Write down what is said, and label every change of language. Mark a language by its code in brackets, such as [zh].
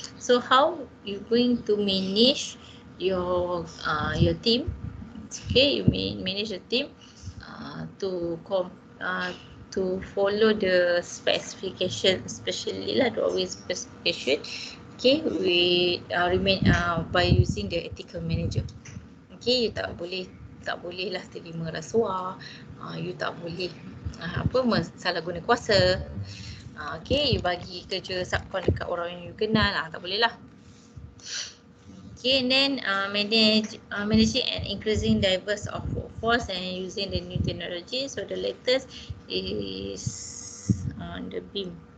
[en] So how you going to manage your team? Okay, you manage the team to follow the specification, especially lah drawing specification. Okay, we remain by using the ethical manager. [ms] Okay, you tak boleh lah terima rasuah, you tak boleh salah guna kuasa. Okay, you bagi kerja subkon dekat orang yang you kenal, tak boleh lah. [en] Okay, and then managing and increasing diverse of workforce and using the new technology. So the latest is on the BIM.